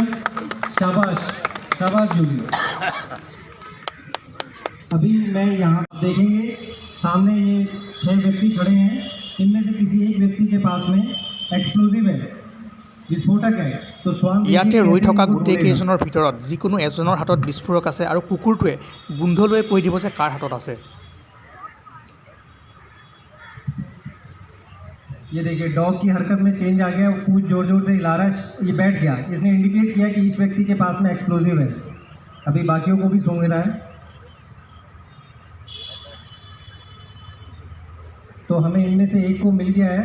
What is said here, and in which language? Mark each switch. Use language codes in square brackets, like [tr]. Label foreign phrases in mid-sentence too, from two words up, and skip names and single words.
[hi] शाबाश शाबाश जूली। अभी मैं यहाँ देखेंगे सामने ये 6 व्यक्ति खड़े हैं। इनमें से किसी एक व्यक्ति के पास में एक्सप्लोजिव है, विस्फोटक है। तो स्वान [as] ইয়াতে ৰৈ থকা গোটেইকেইজনৰ ভিতৰত যিকোনো এজনৰ হাতত বিস্ফোৰক আছে আৰু কুকুৰটোৱে গোন্ধ লৈ কৈ দিব যে কাৰ হাতত আছে। [hi] ये देखिए, डॉग की हरकत में चेंज आ गया। वो पूंछ जोर जोर से हिला रहा है। ये बैठ गया। इसने इंडिकेट किया कि इस व्यक्ति के पास में एक्सप्लोजिव है। अभी बाकियों को भी सूंघ रहा है। तो हमें इनमें से एक को मिल गया है।